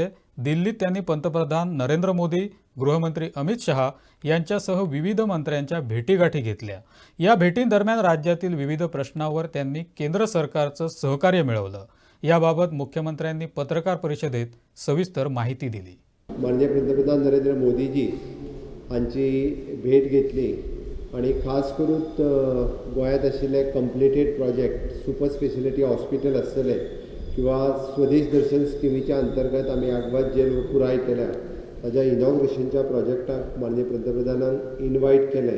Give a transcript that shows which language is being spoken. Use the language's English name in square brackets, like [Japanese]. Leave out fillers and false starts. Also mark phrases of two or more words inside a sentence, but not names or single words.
[Marathi] दिल्लीत त्यांनी पंतप्रधान नरेंद्र मोदी, गृहमंत्री अमित शहा यांच्यासह विविध मंत्र्यांच्या भेटीगाठी घेतल्या. या भेटींदरम्यान राज्यातील विविध प्रश्नांवर त्यांनी केंद्र सरकारचं सहकार्य मिळवलं. याबाबत मुख्यमंत्र्यांनी पत्रकार परिषदेत सविस्तर माहिती दिली. [Konkani] माननीय पंतप्रधान नरेंद्र मोदीजी हांची भेट घेतली आणि खास करून गोंयांत आशिल्ले [English] completed project super speciality hospital [Konkani] आसतले किंवा स्वदेश दर्शन स्किमीच्या अंतर्गत आमी आगवाद जेल पुराय केल्या ताच्या इनॉग्रेशनच्या प्रोजेक्टाक माननीय पंतप्रधानांक इन्वायट केलें.